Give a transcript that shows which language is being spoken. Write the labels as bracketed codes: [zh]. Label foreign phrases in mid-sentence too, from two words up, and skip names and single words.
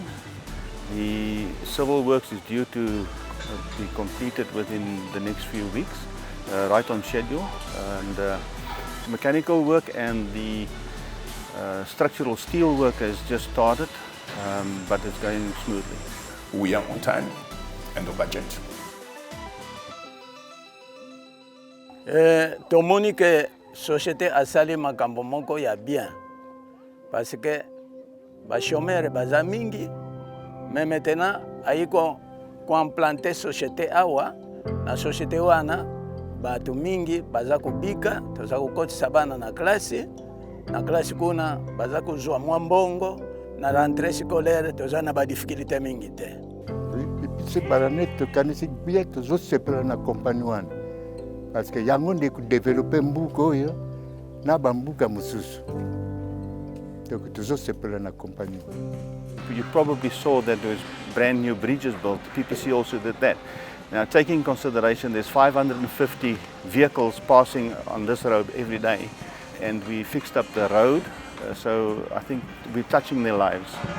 [en] The civil works is due to be completed within the next few weeks, right on schedule. And mechanical work and the structural steel work has just started, but it's going smoothly. We are on time and on budget. [ln] Tomoni [fr] que société [ln] asali makambo moko ya bien [fr] parce que [ln] ba chômeur baza mingi, [fr] mais maintenant [ln] aiko implanter société awa na société wana batu mingi baza kubika toza kukotisa bana na klasi kuna baza kuzwa mwambongo na [fr] rentrée scolaire [ln] toza na ba difficulté mingi te. PPC Barnet tokanisi bien tozosepela na compagnie wana [fr] parce que [ln] yango nde kudevelope mbuka oyo na bambuka mosusu donc tozosepela na compagnie. [en] You probably saw that there was brand new bridges built. PPC also did that. Now, taking consideration there's 550 vehicles passing on this road every day, and we fixed up the road, so I think we're touching their lives.